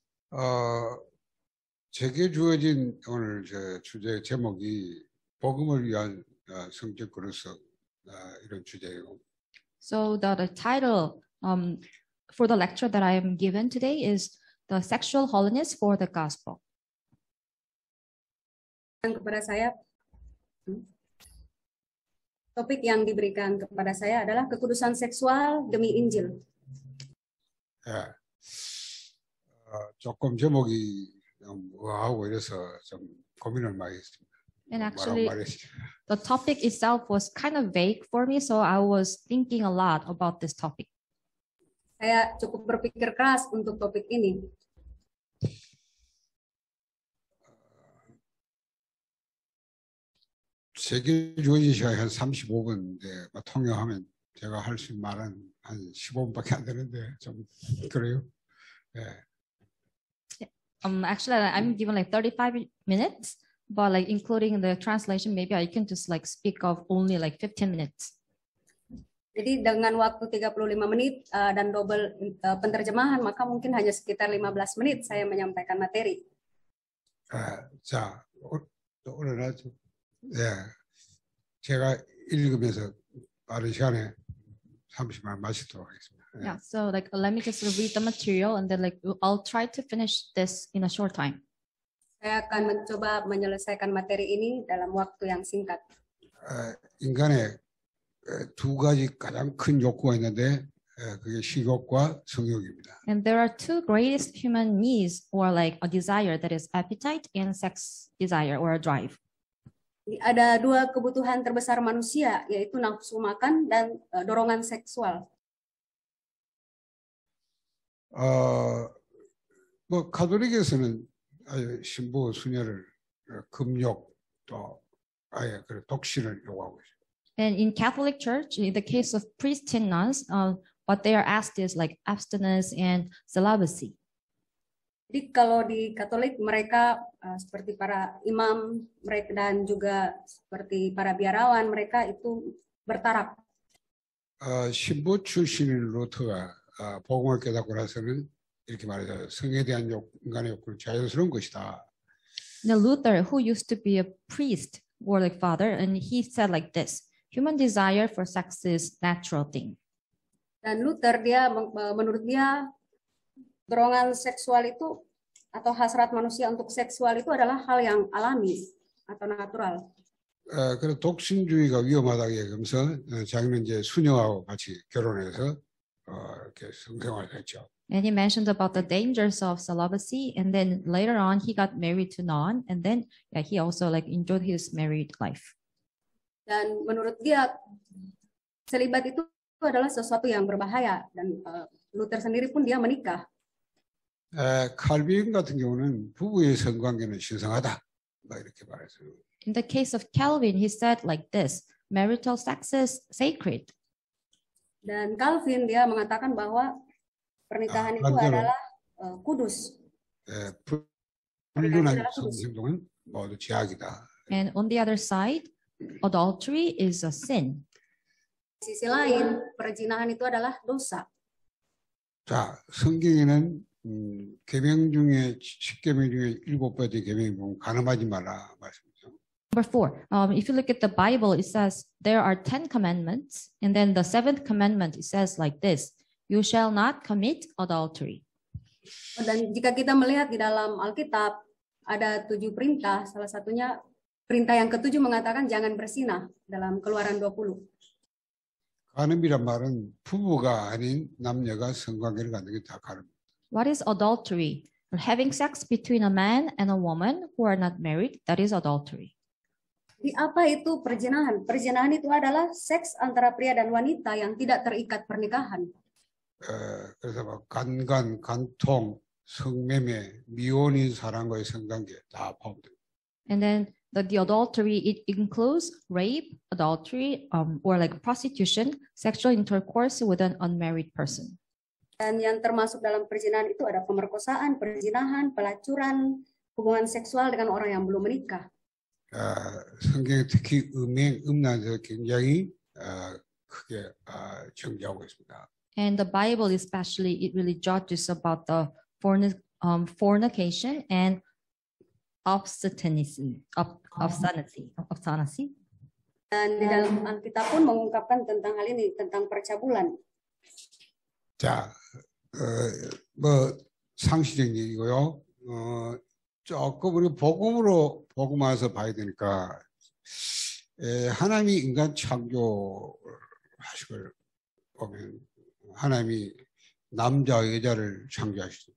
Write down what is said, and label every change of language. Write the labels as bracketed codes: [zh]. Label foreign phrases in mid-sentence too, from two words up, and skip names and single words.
[ko] 제게 주어진 오늘 주제 제목이 복음을 위한 성적 그릇석 이런 주제예요. [en] So the title for the lecture that I am given today is the sexual holiness for the gospel. [id] Kepada saya, topik yang diberikan kepada saya adalah kekudusan seksual demi Injil. [ko] 예, 조금 제목이 뭐하고 이래서 좀 고민을 많이 했습니다. [en] And actually, the topic itself was kind of vague for me, so I was thinking a lot about this topic. [id] Saya cukup berpikir keras untuk topik ini. [ko] 세계 주어진 시간이 한 35분인데 통역하면 제가 할 수 있는 말은 한 15분밖에 안 되는데 좀 그래요. 예. [en] Actually, I'm given like 35 minutes, but like including the translation, maybe I can just like speak of only like 15 minutes. [id] Jadi dengan waktu 35 menit dan double penerjemahan, maka mungkin hanya sekitar 15 menit saya menyampaikan materi. [ko] 자, 오늘 아주 제가 읽으면서 빠른 시간에 30분 마치도록 하겠습니다. [en] Yeah, so like let me just read the material and then like I'll try to finish this in a short time. [id] Saya akan mencoba menyelesaikan materi ini dalam waktu yang singkat. [ko] 인간의 두 가지 가장 큰 욕구가 있는데 그게 식욕과 성욕입니다. [en] And there are two greatest human needs or like a desire, that is appetite and sex desire or a drive. [id] Ada dua kebutuhan terbesar manusia, yaitu nafsu makan dan dorongan seksual. [ko] 뭐 가톨릭에서는 신부 수녀를 금욕 또 아예 그 독신을 요구하고 있어요. [en] And in Catholic Church, in the case of priests and nuns, what they are asked is like abstinence and celibacy. [id] Jadi kalau di Katolik mereka seperti para imam mereka dan juga seperti para biarawan mereka itu bertaraf. [ko] 신부 출신인 루터가 복음을 깨닫고 나서는 이렇게 말하죠. 성에 대한 인간의 욕구는 자연스러운 것이다. [en] Now Luther, who used to be a priest or like father, and he said like this: human desire for sex is natural thing. [id] Dan Luther menurut dia dorongan seksual itu atau hasrat manusia untuk seksual itu adalah hal yang alami atau natural. [ko] 그래서 독신주의가 위험하다고 얘기하면서 자기는 이제 수녀하고 같이 결혼해서 이렇게 성생활을 했죠. [en] And he mentioned about the dangers of celibacy, and then later on he got married to nun, and then he also like enjoyed his married life. [id] Dan menurut dia selibat itu adalah sesuatu yang berbahaya dan Luther sendiri pun dia menikah. [ko] 칼빈 같은 경우는 부부의 성관계는 신성하다. 막 이렇게 말했어요. [en] In the case of Calvin, he said like this: marital sex is sacred. [id] Dan Calvin dia mengatakan bahwa pernikahan itu adalah kudus. [ko] 불륜한 성행동은 모두 죄악이다. [en] And on the other side, adultery is a sin. [id] Di sisi lain, perzinahan itu adalah dosa. [ko] 자, 성경에는 계명 중에 10계명 중에 7번째 계명이 보면 간음하지 말라 말씀이죠. [en] Number 4, if you look at the Bible, it says there are 10 commandments, and then the 7th commandment it says like this: you shall not commit adultery. [id] Dan jika kita melihat di dalam Alkitab ada 7 perintah, salah satunya perintah yang ke-7 mengatakan jangan berzinah dalam Keluaran 20. [ko] 간음이란 말은 부부가 아닌 남녀가 성관계를 갖는 게 다 간음입니다. [en] What is adultery? Having sex between a man and a woman who are not married, that is adultery. [id] Di apa itu perzinahan? Perzinahan itu adalah seks antara pria dan wanita yang tidak terikat pernikahan. [ko] 그래서 막 간간, 간통, 성매매, 미혼인 사람과의 성관계 다 포함됩니다. [en] And then the adultery, it includes rape, adultery, or like prostitution, sexual intercourse with an unmarried person. [id] Dan yang termasuk dalam perzinahan itu ada pemerkosaan, perzinahan, pelacuran, hubungan seksual dengan orang yang belum menikah. [ko] 성경에 특히 음란에서 굉장히 크게 정죄하고 있습니다. [en] And the Bible especially, it really judges about the fornication and obscenity. Obscenity. [id] Dan di dalam Alkitab pun mengungkapkan tentang hal ini, tentang percabulan. [ko] 자, 뭐 상시적인 얘기고요. 조금 우리 복음화해서 봐야 되니까 하나님이 인간 창조를 하시고 보면 하나님이 남자 여자를 창조하시죠.